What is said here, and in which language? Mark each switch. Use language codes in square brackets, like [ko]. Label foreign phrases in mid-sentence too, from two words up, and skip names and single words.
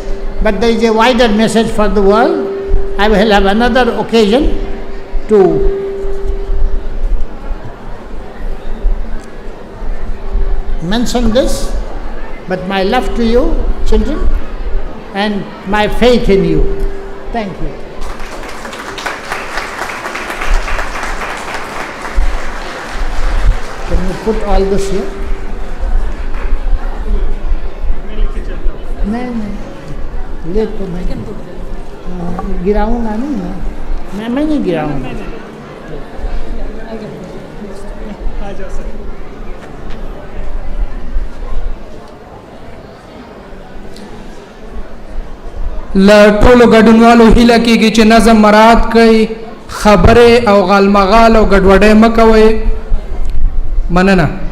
[en] But there is a wider message for the world. I will have another occasion to mention this, but my love to you, children, and my faith in you. Thank you. Can you put all this here? [hi] नहीं ले तो मैं गिराऊंगा नहीं मैं नहीं गिराऊंगा [ps] لټولو ګډونوالو هیله کیږي چې نظم مراعات کړئ خبره او غالمغال او ګډوډۍ مکوئ مننه